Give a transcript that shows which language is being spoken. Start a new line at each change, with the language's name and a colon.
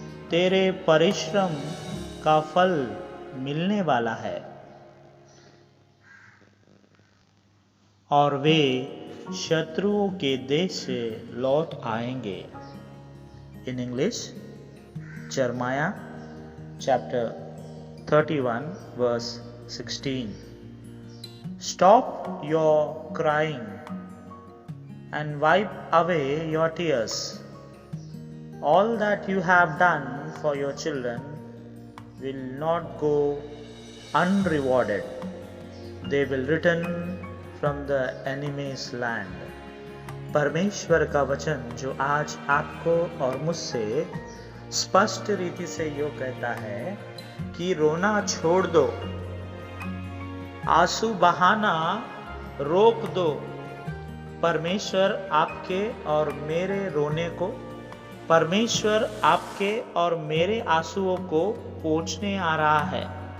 Hindi: तेरे परिश्रम का फल मिलने वाला है और वे शत्रुओं के देश से लौट आएंगे।
English: In English, यिर्मयाह chapter 31 verse 16। Stop your crying and wipe away your tears. All that you have done for your children will not go unrewarded. They will return from the enemy's land.
Hindi: परमेश्वर का वचन जो आज आपको और मुझसे स्पष्ट रीति से यो कहता है कि रोना छोड़ दो, आंसू बहाना रोक दो। परमेश्वर आपके और मेरे रोने को, परमेश्वर आपके और मेरे आंसुओं को पोंछने आ रहा है।